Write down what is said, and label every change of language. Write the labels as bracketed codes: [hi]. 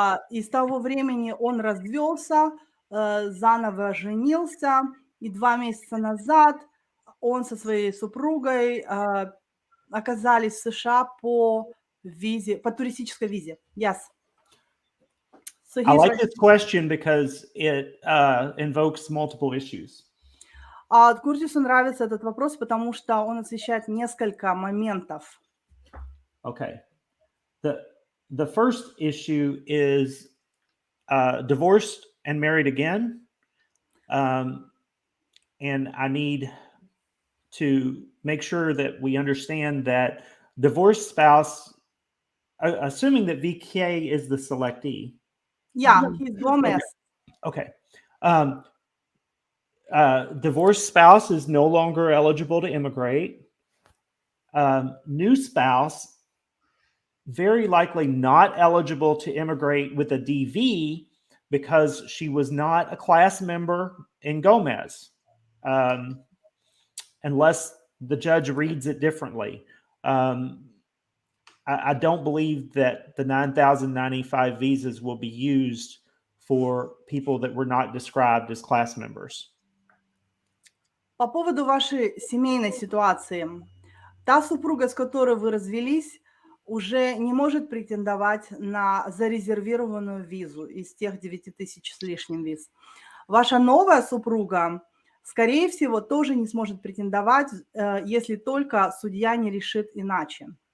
[ru] И с того времени он развелся, заново женился, и 2 месяца назад он со своей супругой оказались в США по туристической визе. [en] Yes. So I like this question because it invokes multiple issues. [ru] Куртису нравится этот вопрос, потому что он освещает несколько моментов. [en] Okay. The first issue is divorced and married again. And I need to make sure that we understand that divorced spouse, assuming that VK is the selectee. Yeah, he's Gomez. Okay. Divorced spouse is no longer eligible to immigrate. New spouse, very likely not eligible to immigrate with a DV because she was not a class member in Gomez, unless the judge reads it differently. I don't believe that the 9,095 visas will be used for people that were not described as class members. [ru] По поводу вашей семейной ситуации. Та супруга, с которой вы развелись, уже не может претендовать на зарезервированную визу из тех 9000 с лишним виз. Ваша новая супруга, скорее всего, тоже не сможет претендовать, если только судья не решит иначе.